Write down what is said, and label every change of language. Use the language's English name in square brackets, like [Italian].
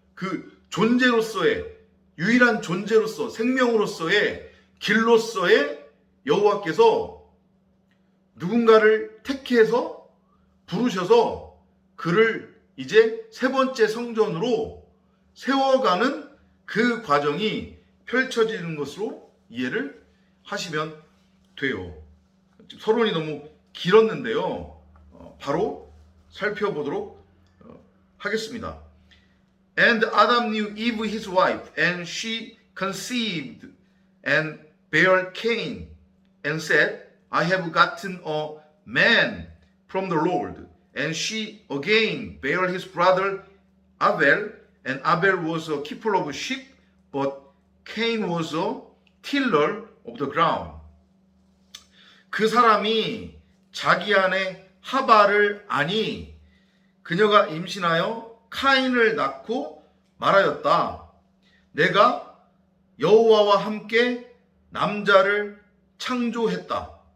[Korean] 그 존재로서의, 유일한 존재로서, 생명으로서의, 길로서의 여호와께서 누군가를 택해서 부르셔서 그를 이제 세 번째 성전으로 세워가는 그 과정이 펼쳐지는 것으로 이해를 하시면 돼요. 서론이 너무 길었는데요. 바로 살펴보도록 하겠습니다. [English] And Adam knew Eve his wife, and she conceived and bare Cain, and said, I have gotten a man from the Lord. And she again bare his brother Abel, and Abel was a keeper of sheep, but Cain was a tiller of the ground. [Korean] 그 사람이 자기 아내 하발을 아니 그녀가 임신하여 카인을 낳고 말하였다. 내가 여호와와 함께 남자를 창조했다.